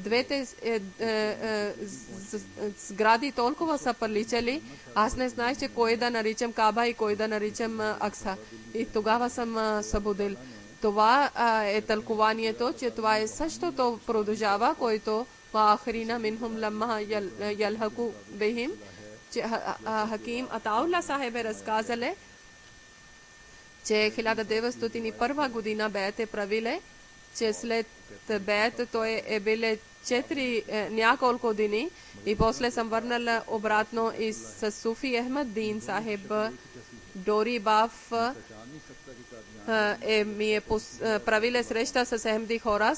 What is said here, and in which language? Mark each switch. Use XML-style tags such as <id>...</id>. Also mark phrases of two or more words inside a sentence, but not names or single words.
<bg>двете сгради толкова са приличали, аз не знаех, че кой да наричам Каба и кой да наричам Акса. И тогава съм събудил. Това е тълкуванието, че това е същото продължава, който</bg> <ar>وآخرين منهم لما يلحقوا بهم.</ar> <bg>Хаким Атаулла Сахеб разказали, че 1901 година беете правиле, че след беете той е биле 4 няколко дни и после съм върнала обратно и с Суфи Ахмед Дин Сахеб Дори Баф ми е правиле среща с Ахмеди хора.</bg>